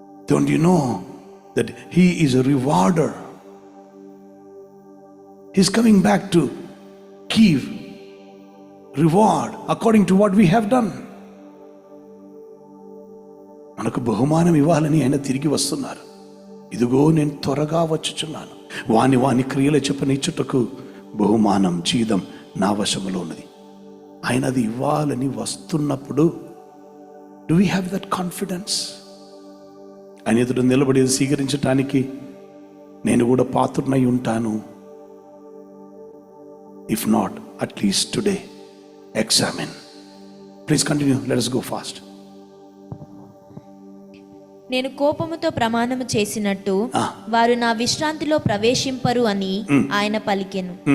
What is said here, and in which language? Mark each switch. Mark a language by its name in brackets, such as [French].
[English] Don't you know that he is a rewarder? He's coming back to give reward according to what we have done. [Telugu] మనకు బహుమానం ఇవ్వాలని ఆయన తిరిగి వస్తున్నారు. ఇదిగో నేను త్వరగా వచ్చుచున్నాను, వాని క్రియల చెప్పనిచ్చుటకు బహుమానం, జీతం నా వశములో ఉన్నది. ఆయన అది ఇవ్వాలని వస్తున్నప్పుడు [English] do we have that confidence? [Telugu] ఆయన ఎదుట నిలబడి స్వీకరించటానికి నేను కూడా పాత్రునై ఉంటాను. [English] If not, at least today examine. Please continue, let us go fast. [Telugu] నేను కోపముతో ప్రమాణము చేసినట్టు వారు నా విశ్రాంతిలో ప్రవేశింపరు అని ఆయన పలికెను.